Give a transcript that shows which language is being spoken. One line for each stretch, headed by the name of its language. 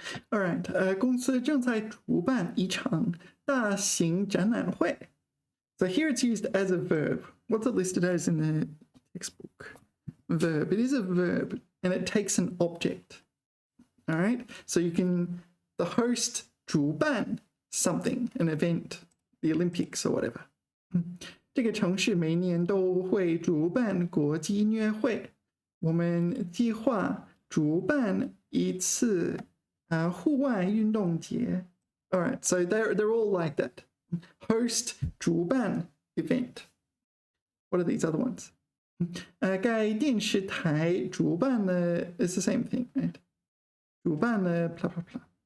English: All right.
Chinese: 公司正在主办一场大型展览会.
English: So here it's used as a verb. What's it listed as in the textbook? Verb. It is a verb and it takes an object. All right. So you can, the host 主办 something, an event, the Olympics or whatever.
Chinese: 这个城市每年都会主办国际音乐会。我们计划主办一次户外运动节。
English: All right, so they're all like that. Host 主办 event. What are these other ones?
Chinese: 该电视台主办了
English: it's the same thing, right? 主办了 blah blah blah.